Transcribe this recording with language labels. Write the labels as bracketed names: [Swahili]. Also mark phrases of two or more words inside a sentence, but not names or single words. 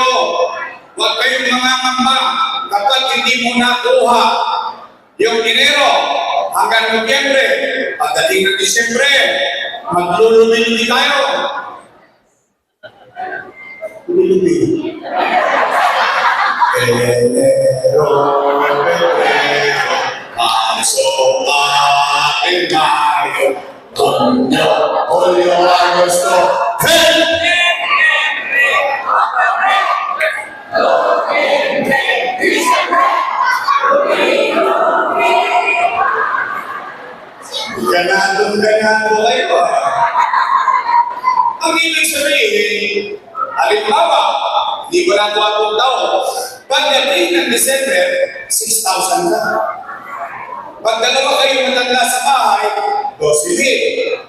[Filipino] Huwag kayong mga mamba. Kapag hindi mo nakuha yung dinero hanggang Nobyembre, pagdating ng Disyembre, maglulubi-lubi tayo. Lulubi. [Spanish] Enero, Febrero, Marzo, Abril, Mayo, Junio, Julio, Agosto, ganado kayo. [Filipino] Ang ibig sabihin, halimbawa, hindi ko na 4 taon. Pagdating ng December, 6,000 na. Pag dalawa kayo matanda sa bahay, 12,000.